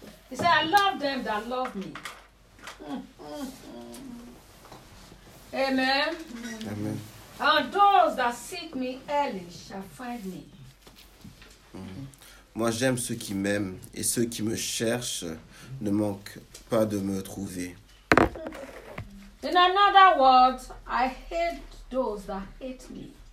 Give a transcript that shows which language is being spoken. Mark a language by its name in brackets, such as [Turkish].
[English] He said, I love them that love me. Amen. Amen. And those that seek me early shall find me. [French] Moi j'aime ceux qui m'aiment et ceux qui me cherchent ne manquent pas de me trouver. [English] In another word, I hate those that hate me.